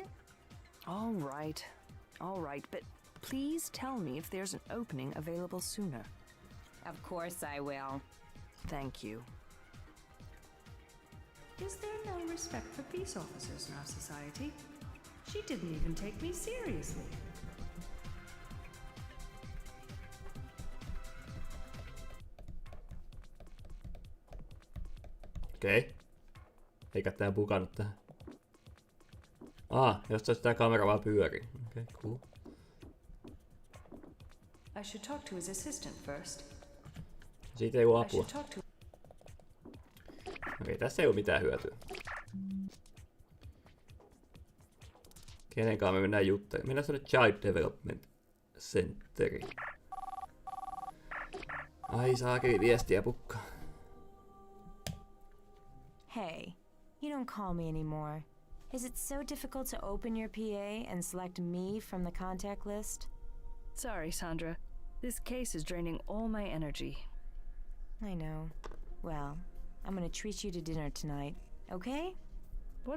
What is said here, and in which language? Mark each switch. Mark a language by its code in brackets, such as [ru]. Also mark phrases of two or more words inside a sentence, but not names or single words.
[en] All right, but please tell me if there's an opening available sooner. Of course I will. Thank you. Is there no respect for peace officers in our society? She didn't even take me seriously. [fi] Okei. Eikä tää bugannut tähän. Jostain tää kamera vaan pyörii. Okei, [en] cool. I should talk to his assistant first. [fi] Siitä ei oo apua. Okei, tässä ei oo mitään hyötyä. Kenenkaan me mennään juttelemaan. Mennään tuonne Child Development Centeriin. Ai saakeli viestiä pukkaa. [en] Hey, you don't call me anymore. Is it so difficult to open your PA and select me from the contact list? Sorry, Sandra. This case is draining all my energy. I know. Well, I'm gonna treat you to dinner tonight, okay?